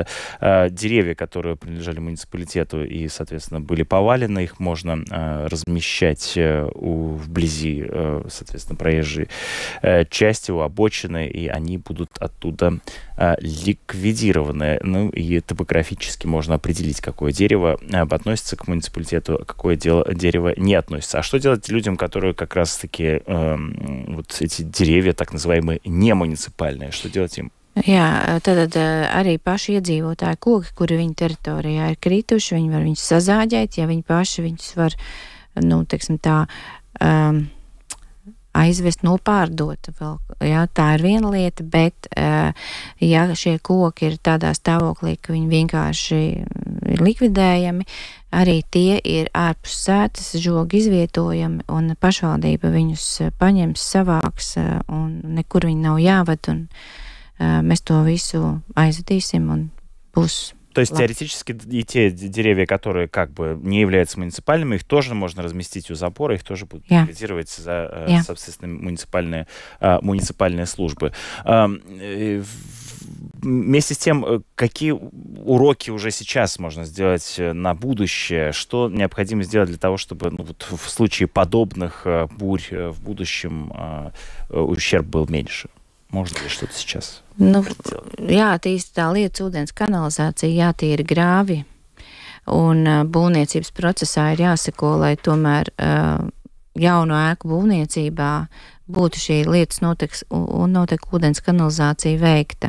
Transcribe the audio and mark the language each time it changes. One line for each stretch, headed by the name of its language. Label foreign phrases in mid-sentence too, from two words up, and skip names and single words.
Russian: Деревья, которые принадлежали муниципалитету и, соответственно, были повалены, их можно размещать вблизи, соответственно, проезжей части, у обочины, и они будут оттуда ликвидированы. Ну, и топографически можно определить, какое дерево относится к муниципалитету, а какое дерево не относится. А что делать людям, которые как раз-таки вот эти деревья, так называемые, не муниципальные? Что делать им?
Latvian: Jā, tad arī paši iedzīvotāji koki, kuri viņa teritorijā ir krituši, viņi var viņus sazāģēt, ja viņi paši viņus var, nu, teiksim tā, aizvest, nopārdot vēl. Jā, tā ir viena lieta, bet ja šie koki ir tādā stāvoklī, ka viņi vienkārši ir likvidējami, arī tie ir ārpus sētas žogu izvietojami, un pašvaldība viņus paņems, savāks, un nekur viņi nav jāved, un mēs to visu aizvedīsim, un būs.
Russian: То есть теоретически и те деревья, которые как бы не являются муниципальными, их тоже можно разместить у забора, их тоже будут ликвидировать за, соответственно, муниципальные службы. Вместе с тем, какие уроки уже сейчас можно сделать на будущее? Что необходимо сделать для того, чтобы вот в случае подобных бурь в будущем ущерб был меньше? Можно ли что-то сейчас?
Latvian: Nu, jātīsta tā lietas ūdens kanalizācija, jātīra grāvi, un būvniecības procesā ir jāseko, lai tomēr jauno ēku būvniecībā būtu šī lietas notiek ūdens kanalizācija veikta.